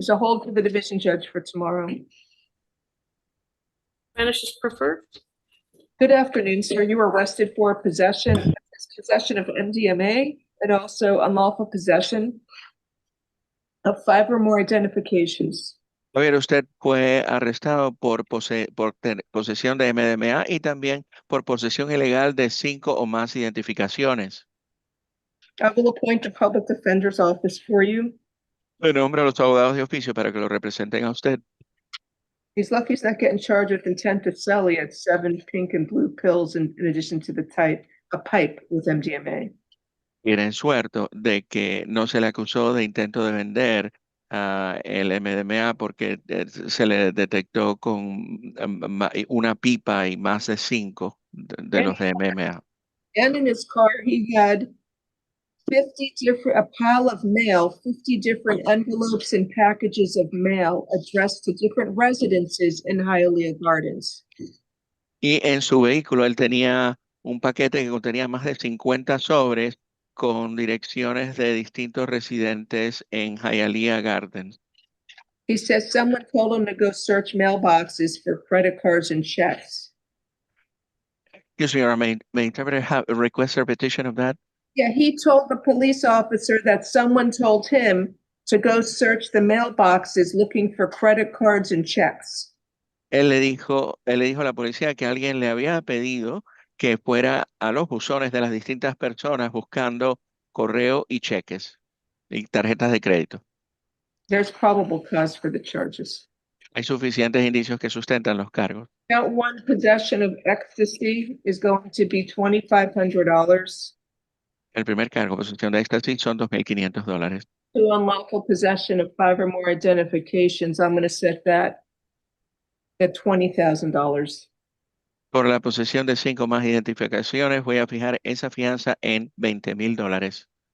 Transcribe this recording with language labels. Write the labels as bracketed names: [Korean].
[English] So hold for the division judge for tomorrow. Spanish is preferred. Good afternoon, sir. You were arrested for possession of MDMA and also unlawful possession of 5 or more identifications. [Spanish] Caballero, usted fue arrestado por posesión de MDMA y también por posesión ilegal de 5 o más identificaciones. [English] I will appoint a public defender's office for you. [Spanish] Le nombro a los abogados de oficio para que lo representen a usted. [English] He's lucky he's not getting charged with intent to sell. He had 7 pink and blue pills in addition to a pipe with MDMA. [Spanish] Tienen suerte de que no se le acusó de intento de vender el MDMA porque se le detectó con una pipa y más de 5 de los de MDMA. [English] And in his car, he had a pile of mail, 50 different envelopes and packages of mail addressed to different residences in Hialeah Gardens. [Spanish] Y en su vehículo él tenía un paquete que contenía más de 50 sobres con direcciones de distintos residentes en Hialeah Gardens. [English] He says someone told him to go search mailboxes for credit cards and checks. Excuse me, may interpreter request a repetition of that? Yeah, he told the police officer that someone told him to go search the mailboxes looking for credit cards and checks. [Spanish] Él le dijo a la policía que alguien le había pedido que fuera a los buzones de las distintas personas buscando correo y cheques y tarjetas de crédito. [English] There's probable cause for the charges. [Spanish] Hay suficientes indicios que sustentan los cargos. [English] Count 1, possession of ecstasy, is going to be $2,500. [Spanish] El primer cargo, posesión de éxtasis, son $2,500. [English] 2, unlawful possession of 5 or more identifications, I'm going to set that at $20,000. [Spanish] Por la posesión de 5 más identificaciones, voy a fijar esa fianza en $20,000.